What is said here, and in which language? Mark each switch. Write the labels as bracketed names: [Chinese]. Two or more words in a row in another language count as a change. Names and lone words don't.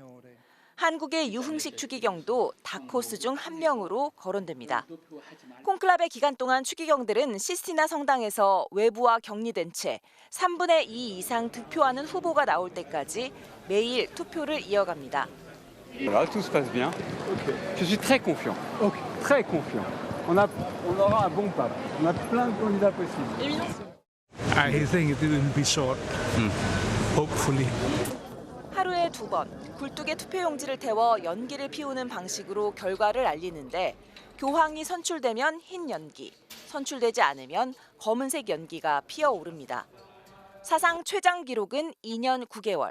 [Korean] 한국의 유흥식 추기경도 다코스 중 한 명으로 거론됩니다. 콘클라베 기간 동안 추기경들은 시스티나 성당에서 외부와 격리된 채 3분의 2 이상 득표하는 후보가 나올 때까지 매일 투표를 이어갑니다. [French] Voilà, tout se passe bien. Je suis très confiant. Très confiant. On aura un bon pape. On a plein de candidats possibles. [English] I think it will be short. Hopefully. [Korean] 하루에 2번 굴뚝에 투표용지를 태워 연기를 피우는 방식으로 결과를 알리는데 교황이 선출되면 흰 연기, 선출되지 않으면 검은색 연기가 피어오릅니다. 사상 최장 기록은 2년 9개월.